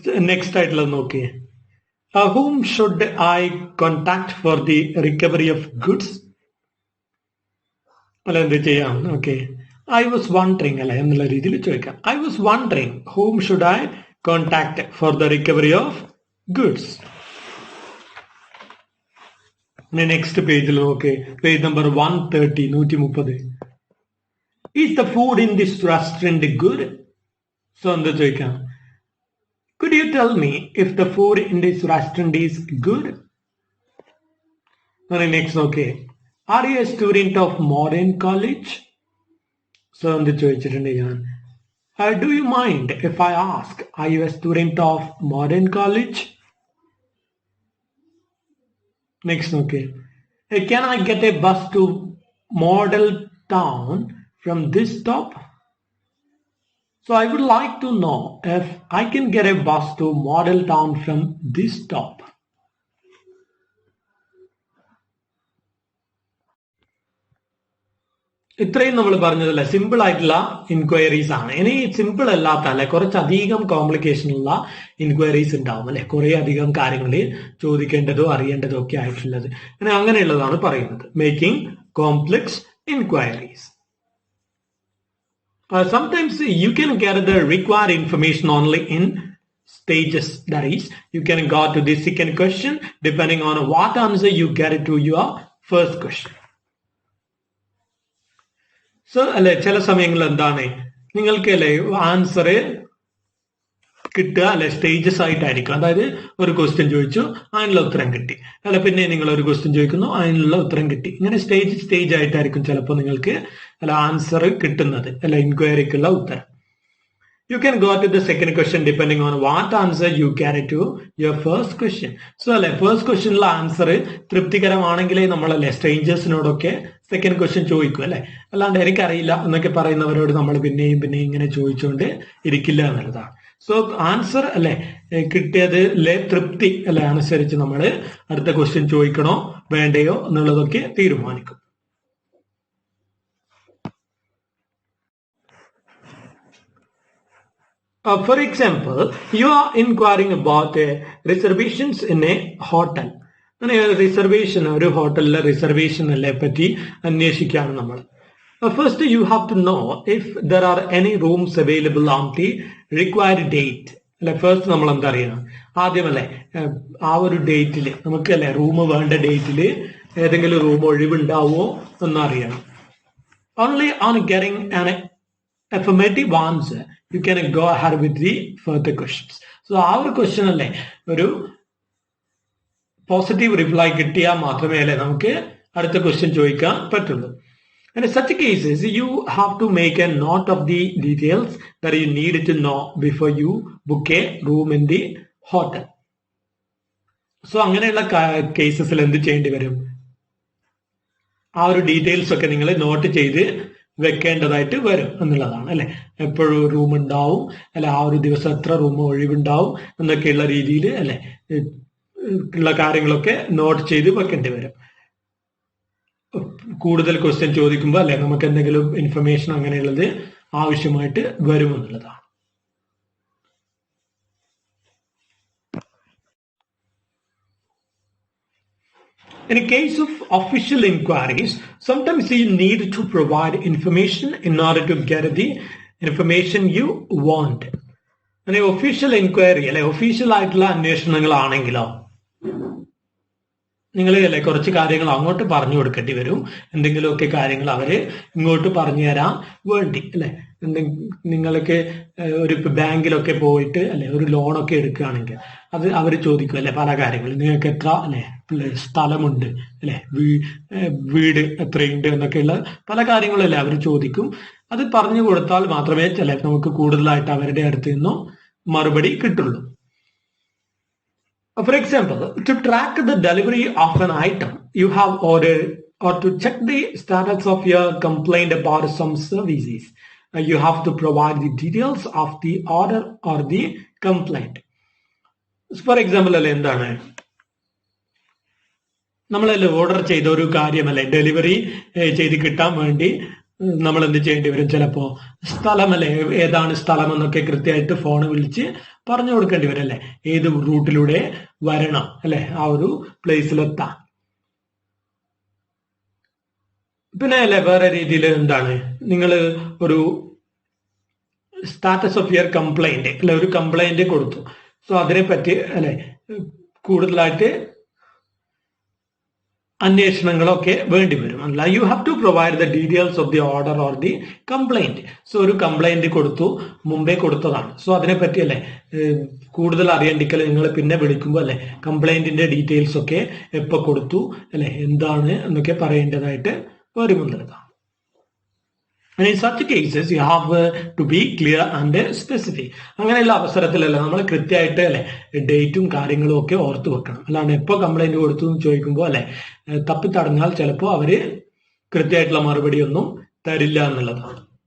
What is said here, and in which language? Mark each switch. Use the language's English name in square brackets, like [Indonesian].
[Malayalam] Next ആയിട്ടുള്ളത് നോക്കിയേ, [English] whom should I contact for the recovery of goods. [Malayalam] അല്ല എന്ത് ചെയ്യാം, ഓക്കെ [English] I was wondering [Malayalam] അല്ലെ എന്നുള്ള രീതിയിൽ ചോദിക്കാം. [English] I was wondering whom should I contact for the recovery of goods. [Malayalam] Next പേജിൽ നോക്കെ, [English] Page number 130 130, is the food in this restaurant good. [Malayalam] So എന്താ ചോദിക്കാം, [English] Could you tell me if the food in this restaurant is good? Next, okay. Are you a student of modern college? [Malayalam] So, എന്ത് ചോദിച്ചിട്ടുണ്ട് ഞാൻ? [English] Do you mind if I ask, are you a student of modern college? Next, okay. Can I get a bus to Model Town from this stop? So I would like to know if I can get a bus to Model Town from this stop. [Malayalam] ഇത്രയും നമ്മൾ പറഞ്ഞതല്ല simple ആയിട്ടുള്ള inquiries ആണ്. ഇനി simple അല്ലാത്ത അല്ലെ കുറച്ചധികം complication ഉള്ള ഇൻക്വയറീസ് ഉണ്ടാവും അല്ലെ, കുറെ അധികം കാര്യങ്ങൾ ചോദിക്കേണ്ടതോ അറിയേണ്ടതോ ഒക്കെ ആയിട്ടുള്ളത്. അങ്ങനെയുള്ളതാണ് പറയുന്നത് making complex inquiries. [English] Sometimes you can get the required information only in stages. That is, you can go to the second question depending on what answer you get to your first question. [Malayalam] So, അല്ലെ ചില സമയങ്ങളിൽ എന്താണ് നിങ്ങൾക്ക് അല്ലെ answer കിട്ടുക അല്ലെ stages ആയിട്ടായിരിക്കും. അതായത് ഒരു ക്വസ്റ്റ്യൻ ചോദിച്ചു അതിനുള്ള ഉത്തരം കിട്ടി, അല്ല പിന്നെ നിങ്ങൾ ഒരു ക്വസ്റ്റ്യൻ ചോദിക്കുന്നു അതിനുള്ള ഉത്തരം കിട്ടി. ഇങ്ങനെ സ്റ്റേജ് ആയിട്ടായിരിക്കും ചിലപ്പോൾ നിങ്ങൾക്ക് അല്ല ആൻസർ കിട്ടുന്നത് അല്ല ഇൻക്വയറിക്കുള്ള ഉത്തരം. [English] You can go to the second question depending on what answer you carry to your first question. [Malayalam] So, അല്ലെ ഫസ്റ്റ് ക്വസ്റ്റ്യനിലുള്ള ആൻസർ തൃപ്തികരമാണെങ്കിലേ നമ്മളല്ലേ സ്ട്രേഞ്ചേഴ്സിനോടൊക്കെ സെക്കൻഡ് ക്വസ്റ്റ്യൻ ചോദിക്കും അല്ലെ. അല്ലാണ്ട് എനിക്കറിയില്ല എന്നൊക്കെ പറയുന്നവരോട് നമ്മൾ പിന്നെയും ഇങ്ങനെ ചോദിച്ചുകൊണ്ട് ഇരിക്കില്ല എന്നുള്ളതാണ്. സോ ആൻസർ അല്ലെ കിട്ടിയതിലെ തൃപ്തി അല്ലെ അനുസരിച്ച് നമ്മൾ അടുത്ത ക്വസ്റ്റ്യൻ ചോദിക്കണോ വേണ്ടയോ എന്നുള്ളതൊക്കെ തീരുമാനിക്കും. [English] For example, you are inquiring about reservations in a hotel. [Malayalam] Reservation ഒരു ഹോട്ടലിലെ റിസർവേഷൻ അല്ലെ പറ്റി അന്വേഷിക്കുകയാണ് നമ്മൾ. [English] First, you have to know if there are any rooms available on the required date. [Malayalam] അല്ലെ ഫസ്റ്റ് നമ്മൾ എന്താ അറിയണം, ആദ്യം അല്ലെ ആ ഒരു ഡേറ്റിൽ നമുക്ക് അല്ലെ റൂം വേണ്ട ഡേറ്റിൽ ഏതെങ്കിലും room ഒഴിവുണ്ടാവോ എന്നറിയണം. [English] Only on getting an affirmative answer you can go ahead with the further questions. [Malayalam] So ആ ഒരു ക്വസ്റ്റ്യൻ അല്ലെ ഒരു പോസിറ്റീവ് റിപ്ലൈ കിട്ടിയാൽ മാത്രമേ അല്ലെ നമുക്ക് അടുത്ത ക്വസ്റ്റ്യൻ ചോദിക്കാൻ പറ്റുള്ളൂ. [English] And in such cases, you have to make a note of the details that you need to know before you book a room in the hotel. [Malayalam] So അങ്ങനെയുള്ള കേസസിൽ എന്ത് ചെയ്യേണ്ടി വരും, ആ ഒരു ഡീറ്റെയിൽസ് ഒക്കെ നിങ്ങൾ നോട്ട് ചെയ്ത് വെക്കേണ്ടതായിട്ട് വരും എന്നുള്ളതാണ് അല്ലെ. എപ്പോഴും റൂം ഉണ്ടാവും അല്ലെ, ആ ഒരു ദിവസം എത്ര റൂം ഒഴിവുണ്ടാവും എന്നൊക്കെയുള്ള രീതിയിൽ അല്ലെ ഉള്ള കാര്യങ്ങളൊക്കെ നോട്ട് ചെയ്ത് വെക്കേണ്ടി വരും. കൂടുതൽ ക്വസ്റ്റ്യൻ ചോദിക്കുമ്പോൾ അല്ലെ നമുക്ക് എന്തെങ്കിലും ഇൻഫർമേഷൻ അങ്ങനെയുള്ളത് ആവശ്യമായിട്ട് വരുമെന്നുള്ളതാണ്. [English] In a case of official inquiries, sometimes you need to provide information in order to get the information you want. And official inquiry [Malayalam] അല്ലെ ഒഫീഷ്യൽ ആയിട്ടുള്ള അന്വേഷണങ്ങളാണെങ്കിലോ നിങ്ങൾ അല്ലെ കുറച്ച് കാര്യങ്ങൾ അങ്ങോട്ട് പറഞ്ഞു കൊടുക്കേണ്ടി വരും, എന്തെങ്കിലുമൊക്കെ കാര്യങ്ങൾ അവര് ഇങ്ങോട്ട് പറഞ്ഞു തരാൻ വേണ്ടി അല്ലെ. നിങ്ങൾക്ക് ഒരു ബാങ്കിലൊക്കെ പോയിട്ട് അല്ലെ ഒരു ലോണൊക്കെ എടുക്കുകയാണെങ്കിൽ അത് അവർ ചോദിക്കും അല്ലെ പല കാര്യങ്ങൾ, നിങ്ങൾക്ക് എത്ര അല്ലെ സ്ഥലമുണ്ട് അല്ലെ, വീട് എത്രയുണ്ട് എന്നൊക്കെയുള്ള പല കാര്യങ്ങളല്ലേ അവർ ചോദിക്കും. അത് പറഞ്ഞു കൊടുത്താൽ മാത്രമേ ചില നമുക്ക് കൂടുതലായിട്ട് അവരുടെ അടുത്ത് നിന്നും മറുപടി കിട്ടുള്ളൂ. [English] For example, to track the delivery of an item you have ordered or to check the status of your complaint about some services, you have to provide the details of the order or the complaint. For example, [Malayalam] അല്ലെ എന്താണ് നമ്മളല്ലേ order ചെയ്ത ഒരു കാര്യമല്ലേ delivery ചെയ്ത് കിട്ടാൻ വേണ്ടി നമ്മൾ എന്ത് ചെയ്യേണ്ടി വരും, ചിലപ്പോ സ്ഥലമല്ലേ ഏതാണ് സ്ഥലം എന്നൊക്കെ കൃത്യമായിട്ട് ഫോൺ വിളിച്ച് പറഞ്ഞു കൊടുക്കേണ്ടി വരും അല്ലെ, ഏത് റൂട്ടിലൂടെ വരണം അല്ലെ ആ ഒരു പ്ലേസിലെത്താൻ. പിന്നെ അല്ലെ വേറെ രീതിയിൽ എന്താണ് നിങ്ങൾ ഒരു [English] status of your complaint [Malayalam] അല്ലെ ഒരു കംപ്ലൈന്റ് കൊടുത്തു. സോ അതിനെ പറ്റി അല്ലെ കൂടുതലായിട്ട് അന്വേഷണങ്ങളൊക്കെ വേണ്ടി വരും. അല്ല, [English] You have to provide the details of the order or the complaint. [Malayalam] So ഒരു കംപ്ലൈന്റ് കൊടുത്തു, മുമ്പേ കൊടുത്തതാണ്. സോ അതിനെപ്പറ്റി അല്ലെ കൂടുതൽ അറിയണ്ടിക്കൽ നിങ്ങൾ പിന്നെ വിളിക്കുമ്പോൾ അല്ലെ കംപ്ലൈന്റിന്റെ ഡീറ്റെയിൽസ് ഒക്കെ എപ്പോ കൊടുത്തു അല്ലെ എന്താണ് എന്നൊക്കെ പറയേണ്ടതായിട്ട് വരുമെന്നുള്ളതാണ്. [English] And in such cases, you have to be clear and specific. [Malayalam] അങ്ങനെയുള്ള അവസരത്തിലല്ല നമ്മൾ കൃത്യമായിട്ട് അല്ലെ ഡേറ്റും കാര്യങ്ങളും ഒക്കെ ഓർത്ത് വെക്കണം. അല്ലാണ്ട് എപ്പോ കംപ്ലൈന്റ് കൊടുത്തു എന്ന് ചോദിക്കുമ്പോൾ അല്ലെ തപ്പിത്തടഞ്ഞാൽ ചിലപ്പോൾ അവര് കൃത്യമായിട്ടുള്ള മറുപടി ഒന്നും തരില്ല എന്നുള്ളതാണ്.